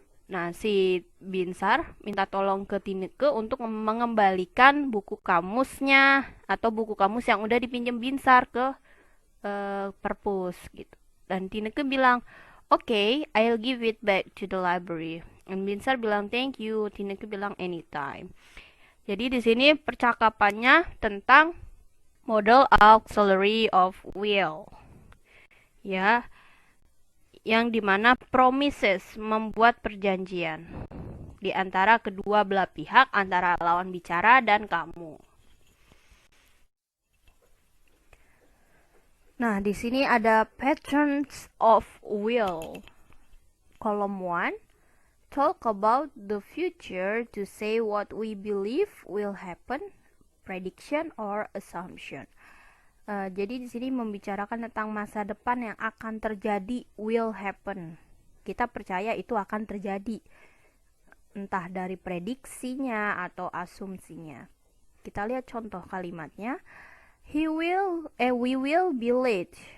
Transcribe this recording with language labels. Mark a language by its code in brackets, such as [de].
[id] Nah, si Binsar minta tolong ke Tineke untuk mengembalikan buku kamusnya atau buku kamus yang udah dipinjam Binsar ke perpus gitu. Dan Tineke bilang, [en] okay, I'll give it back to the library. [id] Dan Binsar bilang thank you. Tineke bilang anytime. Jadi di sini percakapannya tentang modal auxiliary of will. Ya, yang dimana promises membuat perjanjian di antara kedua belah pihak, antara lawan bicara dan kamu. Nah, di sini ada patterns of will. [en] Column 1, talk about the future to say what we believe will happen, prediction or assumption. [id] Jadi di sini membicarakan tentang masa depan yang akan terjadi, will happen. Kita percaya itu akan terjadi, entah dari prediksinya atau asumsinya. Kita lihat contoh kalimatnya. [en] We will be late.